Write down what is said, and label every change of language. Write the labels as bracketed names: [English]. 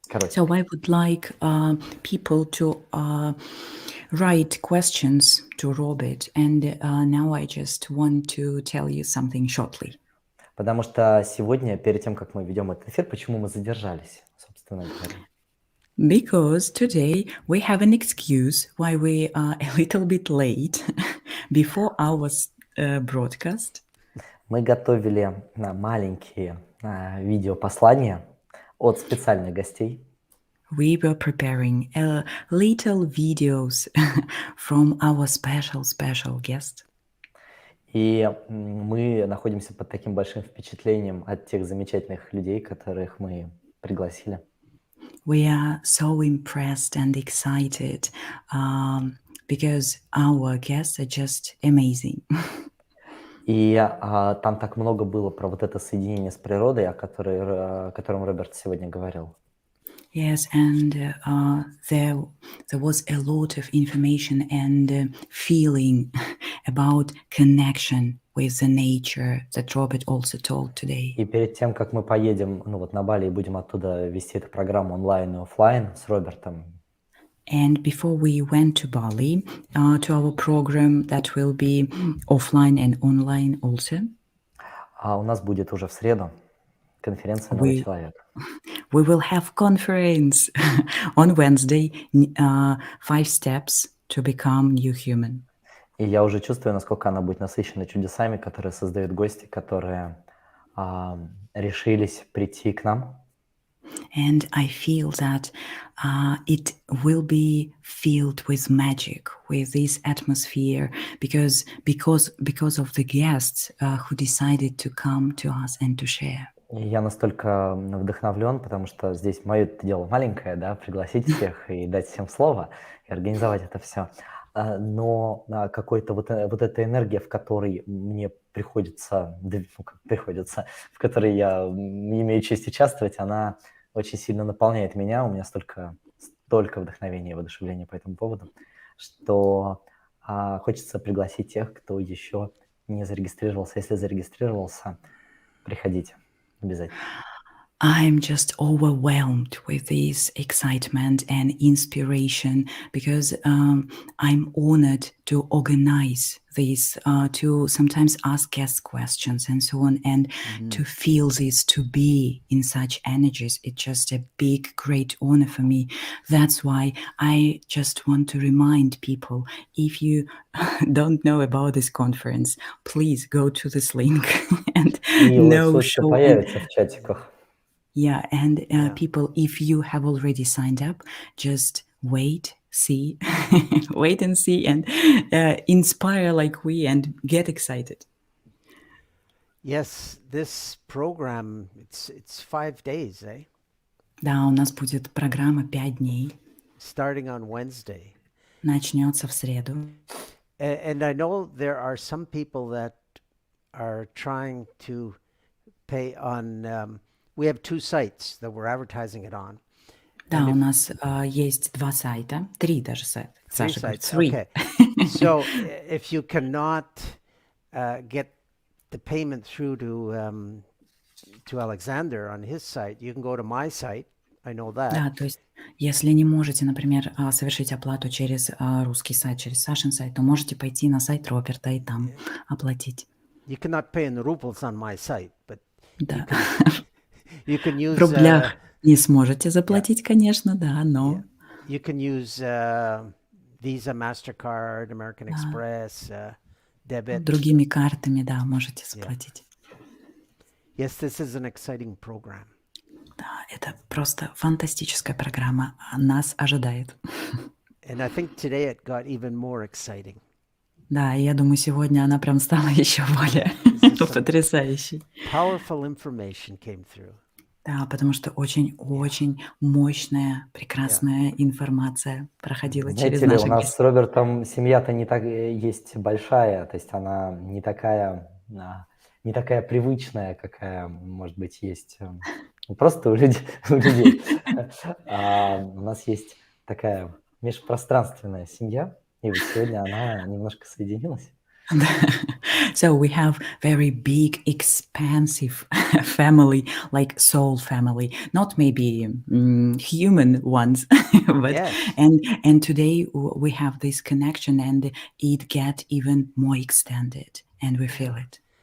[English] So I would like people to write questions to Robert, and now I just want to tell you something shortly. [Russian] Потому что сегодня, перед тем, как мы ведем этот эфир, почему мы задержались, собственно говоря? [English] Because today we have an excuse why we are a little bit late before our broadcast. [Russian] Мы готовили маленькие видеопослания от специальных гостей. [English] We were preparing little videos from our special guest. [Russian] И мы находимся под таким большим впечатлением от тех замечательных людей, которых мы пригласили. [English] We are so impressed and excited because our guests are just amazing. [Russian] И там так много было про вот это соединение с природой, о котором Роберт сегодня говорил. [English] Yes, and there was a lot of information and feeling about connection with the nature that Robert also told today. [Russian] И перед тем, как мы поедем на Бали и будем оттуда вести эту программу онлайн и офлайн с Робертом, [English] And before we went to Bali, to our program that will be offline and online also. [Russian] у нас будет уже в среду конференция «Новый человек». [English] We will have conference on Wednesday, 5 steps to become new human. [Russian] И я уже чувствую, насколько она будет насыщена чудесами, которые создают гости, которые решились прийти к нам. [English] And I feel that it will be filled with magic, with this atmosphere, because of the guests who decided to come to us and to share. [Russian] И я настолько вдохновлен, потому что здесь мое дело маленькое, да, пригласить всех и дать всем слово, и организовать это все. Но какой-то вот эта энергия, в которой мне приходится, в которой я имею честь участвовать, она очень сильно наполняет меня. У меня столько вдохновения и воодушевления по этому поводу, что хочется пригласить тех, кто еще не зарегистрировался. Если зарегистрировался, приходите обязательно. [English] I'm just overwhelmed with this excitement and inspiration because I'm honored to organize this, to sometimes ask guests questions and so on, and to feel this, to be in such energies. It's just a big, great honor for me. That's why I just want to remind people, if you don't know about this conference, please go to this link and [Russian] И [English] no [Russian] ссылочка [English] show. [Russian] появится в чатиках. [English] Yeah, and people, if you have already signed up, just wait, see, wait and see, and inspire like we and get excited. Yes, this program, it's 5 days, eh? [Russian] Да, у нас будет программа 5 дней. [English] Starting on Wednesday. [Russian] Начнется в среду. [English] And I know there are some people that are trying to pay on... we have 2 sites that we're advertising it on. [Russian] Да, у нас есть 2 сайта, 3 даже сайта. [English] 3 [Russian] Саша говорит, [English] sites, 3. okay. So if you cannot get the payment through to Alexander on his site, you can go to my site. I know that. [Russian] Да, то есть если не можете, например, совершить оплату через русский сайт, через Сашин сайт, то можете пойти на сайт Роберта и там оплатить. [English] You cannot pay in rubles on my site, but [Russian] Да. [English] you can use... [Russian] В рублях не сможете заплатить, конечно, да, но... [English] You can use Visa, MasterCard, American Express, debit. [Russian] Другими картами, да, можете заплатить. [English] Yes, this is an exciting program. [Russian] Да, это просто фантастическая программа. Нас ожидает. [English] And I think today it got even more exciting. [Russian] Да, и я думаю, сегодня она прям стала еще более потрясающей. [English] Powerful information came through. [Russian] Да, потому что очень-очень мощная, прекрасная информация проходила через Знаете ли, наши у нас с Робертом семья-то не так есть большая, то есть она не такая привычная, какая, может быть, есть просто у людей. У нас есть такая межпространственная семья, и вот сегодня она немножко соединилась. [English] So we have very big, expansive family, like soul family, not maybe human ones, but and today we have this connection, and it get even more extended, and we feel it.